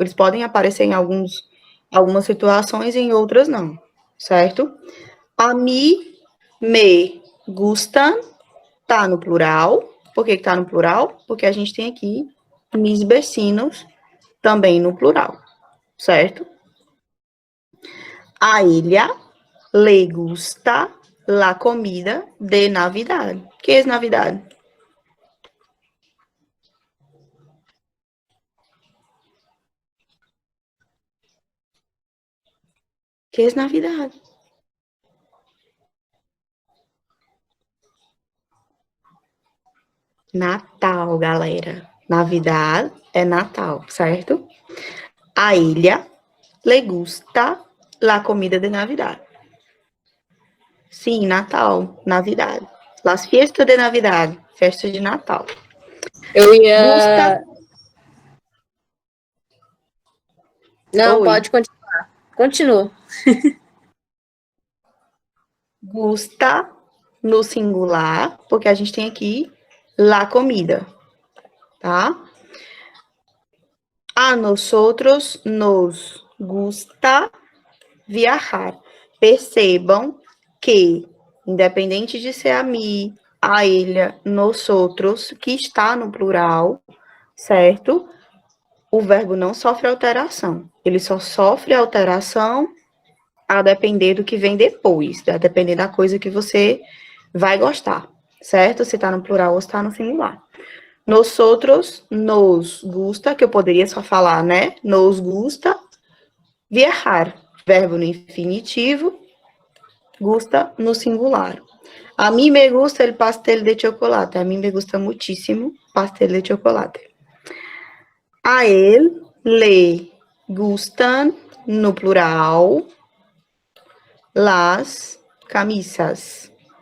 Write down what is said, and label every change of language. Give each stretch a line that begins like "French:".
Portuguese: Eles podem aparecer em algumas situações e em outras não, certo? A mim
Spanish: me gustan
Portuguese: tá no plural. Por que tá no plural? Porque a gente tem aqui
Spanish: mis vecinos
Portuguese: também no plural, certo?
Spanish: A ella le gusta la comida de Navidad. ¿Qué es Navidad? ¿Qué es Navidad?
Portuguese: Natal, galera. Navidad é Natal, certo?
Spanish: A ella le gusta la comida de Navidad.
Portuguese: Sim, Natal, Navidad.
Spanish: Las fiestas de Navidad,
Portuguese: festa de Natal. Eu ia.
Spanish: Gusta.
Portuguese: Não, Oi. pode continuar. Continua. Gusta no singular, porque a gente tem aqui
Spanish: la comida,
Portuguese: tá?
Spanish: A nosotros nos gusta viajar.
Portuguese: Percebam que, independente de ser a mim, a ele, nosotros, que está no plural, certo? O verbo não sofre alteração. Ele só sofre alteração a depender do que vem depois, a depender da coisa que você vai gostar, certo? Se está no plural ou se está no singular.
Spanish: Nosotros nos gusta,
Portuguese: que eu poderia só falar, né?
Spanish: Nos gusta viajar,
Portuguese: verbo no infinitivo, gusta no singular.
Spanish: A mim me gusta el pastel de chocolate. A mim me gusta muchísimo pastel de chocolate. A él le gustan,
Portuguese: no plural,
Spanish: las camisas.